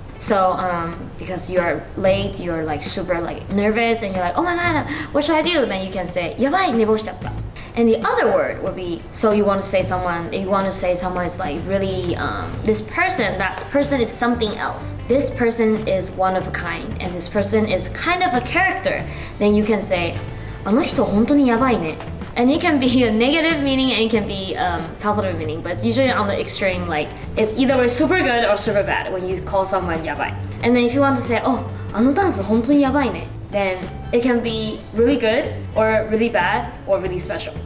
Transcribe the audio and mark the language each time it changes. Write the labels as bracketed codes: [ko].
[en] So because you're late, you're like super like nervous, and you're like, oh my god, what should I do? Then you can say yabai, [ja] 寝坊しちゃった. [en] And the other word would be, so you want to say someone is like really this person, that person is something else. This person is one of a kind, and this person is kind of a character. Then you can say, [ja] あの人本当にやばいね. [en] And it can be a negative meaning, and it can be positive meaning, but it's usually on the extreme, like it's either super good or super bad when you call someone yabai. And then if you want to say, oh, [ja] あのダンス本当にやばいね, [en] then it can be really good or really bad or really special.